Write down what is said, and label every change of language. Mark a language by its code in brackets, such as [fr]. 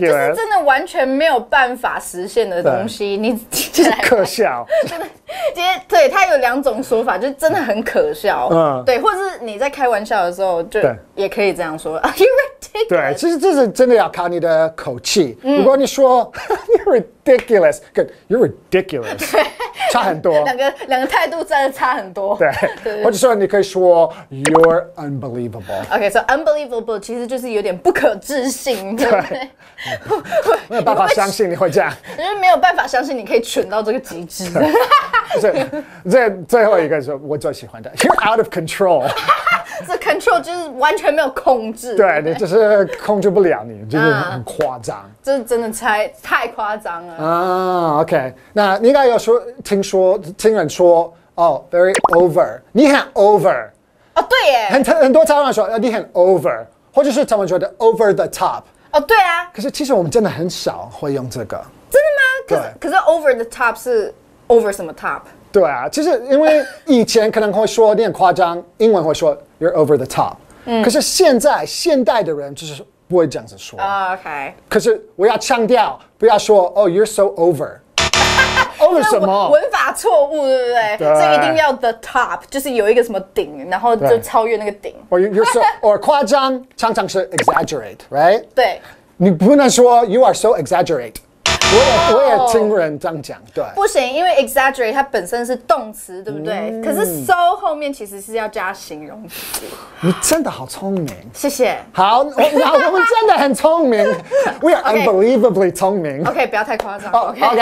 [zh] 就是真的完全没有办法实现的东西，你就是可笑。真的，今天对他有两种说法，就是真的很可笑。对，或者是你在开玩笑的时候，就也可以这样说 ， [en] You're ridiculous. [zh] 对，其实这是真的要考你的口气。如果你说 [en] You're ridiculous， [zh] 跟 You're ridiculous 差很多。两个态度真的差很多。对，或者说你可以说 [en] You're unbelievable。 [zh] OK， [en] so unbelievable [zh] 其实就是有点不可置信，对不对？没有办法相信你会这样，就是没有办法相信你可以蠢到这个极致。这最后一个是我最喜欢的 ， [en] You're out of control。 [zh] 这 control 就是完全没有控制，对，你就是控制不了你，就是很夸张。这真的太夸张了啊。 OK， 那你应该有听人说哦 ， [en] very over， [zh] 你很 over。哦，对耶，很多台湾人说你很 over， 或者是他们觉得 [en] over the top。 [zh] 哦，对啊。可是其实我们真的很少会用这个。真的吗？可是 [en] over the top [zh] 是 over 什么 top？对啊，其实因为以前可能会说你很夸张，英文会说 [en] you're over the top。 [zh] 可是现代的人就是不会这样子说。 [en] OK。 [zh] 可是我要强调，不要说哦 [en] you're so over。 [zh] over 什么？文法错误，对不对？所以一定要 [en] the top， [zh] 就是有一个什么顶，然后就超越那个顶。 [en] or you're so，or [zh] 夸张常常是 [en] exaggerate，right？ [zh] 对。你不能说 [en] you are so exaggerate。 [zh] 我也听人这样讲，对。不行，因为 exaggerate 它本身是动词，对不对？可是 so 后面其实是要加形容词。你真的好聪明，谢谢。好，我们真的很聪明， [en] We are unbelievably [zh] 聪明。 OK， 不要太夸张。 [en] OK，